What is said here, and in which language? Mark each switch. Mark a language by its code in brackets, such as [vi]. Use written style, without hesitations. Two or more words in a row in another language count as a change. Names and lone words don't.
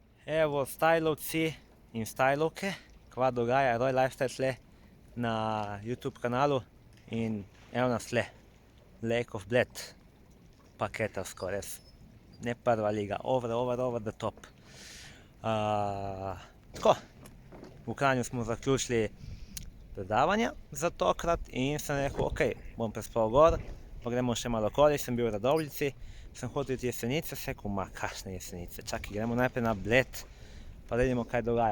[sl] Evo, stylovci in stylovke, kva dogaja Roy Lifestyle tle na YouTube kanalu in evo nas tle, Lake of Bled, paketovsko, res, ne prva liga, [en] over the top. [sl] Tako, v Kranju smo zaključili predavanja za tokrat in sem rekel, ok, bom prespal gor, pa gremo še malo okoli, sem bil v Radovljici, sem hotel iti Jesenice, se rekel, ma kakšne Jesenice, čakaj, gremo najprej na Bled, pa da vidimo, kaj dogaja.